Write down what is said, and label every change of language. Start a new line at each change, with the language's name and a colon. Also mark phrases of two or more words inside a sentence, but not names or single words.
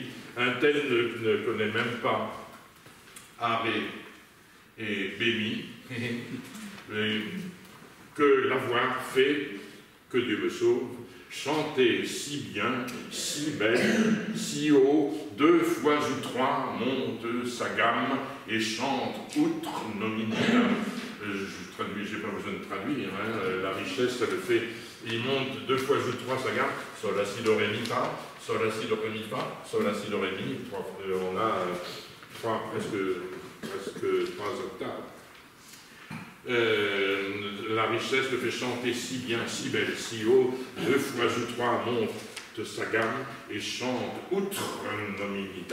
French: Un tel ne connaît même pas arré et bémi, que l'avoir fait, que Dieu me sauve, chanter si bien, si belle, si haut, 2 fois ou 3 monte sa gamme et chante outre nominal. J'ai pas besoin de traduire, hein, la richesse, ça le fait. Il monte 2 fois ou 3 sa gamme, sol, la, si, do, ré, mi, fa, sol, la, si, do, ré, mi, fa, sol, la, si, do, ré, mi, on a presque 3 octaves. La richesse le fait chanter si bien, si belle, si haut, 2 fois ou 3 monte sa gamme et chante outre nominita.